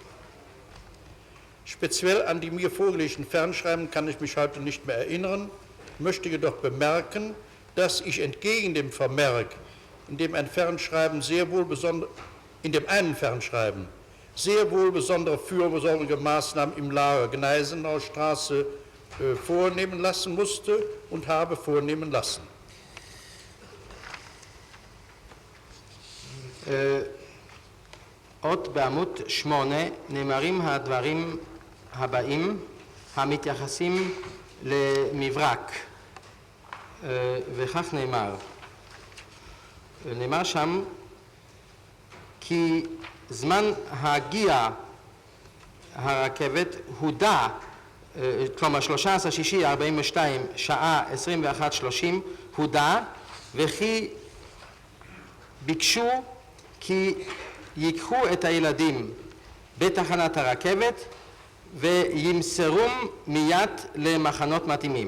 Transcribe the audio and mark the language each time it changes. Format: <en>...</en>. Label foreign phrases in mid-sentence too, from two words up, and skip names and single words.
<de>Speziell an die mir vorgelegten Fernschreiben kann ich mich heute nicht mehr erinnern, möchte jedoch bemerken, dass ich entgegen dem Vermerk, in dem einen Fernschreiben sehr wohl besondere fürsorgliche Maßnahmen im Lager Gneisenauer Straße vornehmen lassen musste und habe vornehmen lassen.</de> <he>עוד בעמוד 8 נאמרים הדברים הבאים המתייחסים למברק, וכך נאמר שם כי זמן הגיע הרכבת הודע, כלומר 13/6/42 שעה 21:30 הודע, וכי ביקשו כי ייקחו את הילדים בתחנת הרכבת וימסרום מיד למחנות מתאימים.</he>